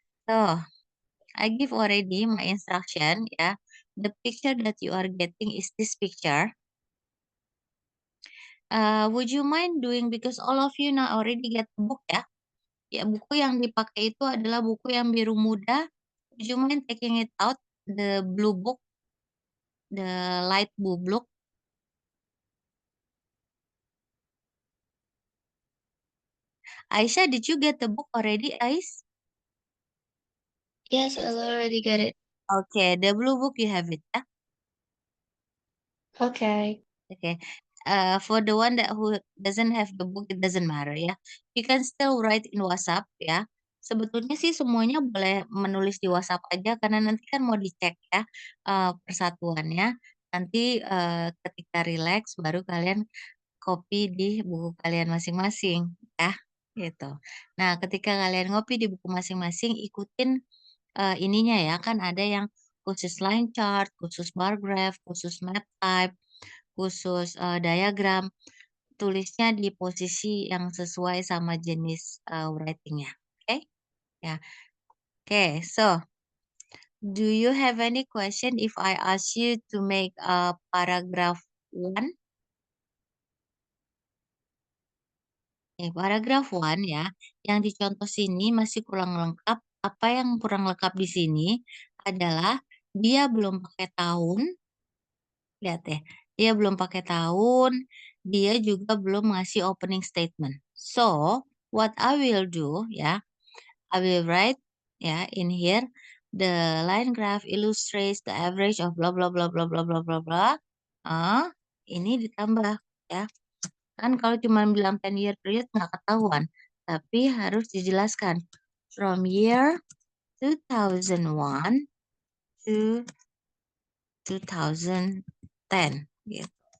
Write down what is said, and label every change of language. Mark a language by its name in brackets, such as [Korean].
[English] So, I give already my instruction ya. The picture that you are getting is this picture. Would you mind doing because all of you now already get the book ya. [Indonesian] Ya, buku yang dipakai itu adalah buku yang biru muda. [English] Would you mind taking it out, the blue book, the light blue book? Aisyah, did you get the book already, Ais? Yes, I already get it. Okay, the blue book you have it ya. Okay. Okay. For the one that who doesn't have the book, it doesn't matter ya. You can still write in WhatsApp ya. [Indonesian] Sebetulnya sih semuanya boleh menulis di WhatsApp aja karena nanti kan mau dicek ya persatuannya. Nanti ketika relax baru kalian copy di buku kalian masing-masing ya, gitu. Nah, ketika kalian ngopi di buku masing-masing ikutin ininya ya, kan ada yang khusus line chart, khusus bar graph, khusus map type, khusus diagram, tulisnya di posisi yang sesuai sama jenis writing-nya. Oke? Ya. [English] Oke, so do you have any question if I ask you to make a paragraph 1? [Indonesian] Paragraf 1 ya, yang dicontoh sini masih kurang lengkap. Apa yang kurang lengkap di sini adalah dia belum pakai tahun, lihat ya, dia belum pakai tahun, dia juga belum ngasih opening statement. [English] So, what I will do ya, I will write ya in here, the line graph illustrates the average of blah blah blah blah blah blah blah blah. [Indonesian] Ini ditambah ya. Kan kalau cuma bilang [English] 10 year period [Indonesian] nggak ketahuan, tapi harus dijelaskan [English] from year 2001 to 2010 [Indonesian] gitu.